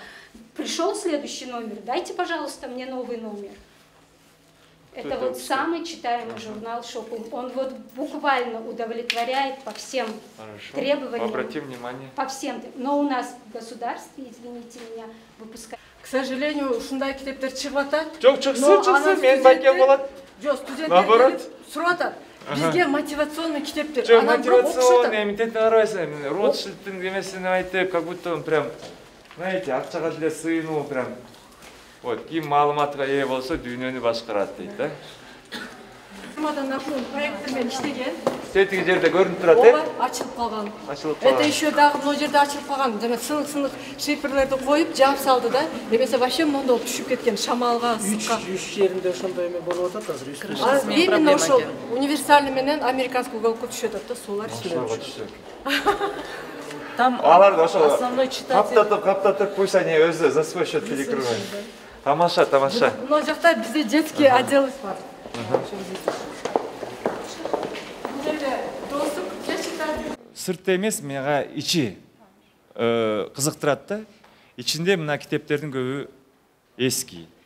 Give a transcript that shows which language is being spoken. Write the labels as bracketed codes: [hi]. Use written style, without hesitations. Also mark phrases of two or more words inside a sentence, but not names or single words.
[ru] Пришел следующий номер, дайте, пожалуйста, мне новый номер. Это вот самый читаемый журнал «Шопинг». Он вот буквально удовлетворяет по всем требованиям. Обратим внимание. По всем. Но у нас в государстве, извините меня, выпускают. К сожалению, [ky] ушундай китептер чыгып атат. Жоқ, чыксын, мен байке болот. Жоқ, студенттер сурап атат. Бизге мотивационный китептер. Жоқ, мотивационный, эмитетин карабайсың, Ротшильдтин эмесин айтып, [ru] как будто он прям, знаете, [ky] акчага деле сыйынуу прям. Вот, ким маалыматка ээ болсо дүйнөнү башкарат дейт, да? Проекттермен иштеген. Тетиги жерде көрүнүп турат, э? Ачылып калган. Ачылып калган. [ru] Это еще [ky] дагы мына жерде ачылып калган. Жана сынык шиперлерди коюп, жаап салды да. Эмесе вообще мондо болуп түшүп кеткен шамалга, ысыкка. Үч жеринде ошондой эме болуп атат азыр. Именно ошол универсальный менен американский уголокко түшүп атат да, сулар иштеп. Там алар ошол [ru] основной читатель. [ky] Каптатып койсо не өзү [ru] за свой счет перекрывает. [ky] Тамаша. Мына жакта бизде [ru] детский отдел [ky] бар. Сырты эмес, мага ичи кызыктырат да. Ичинде мына китептердин көбү эски.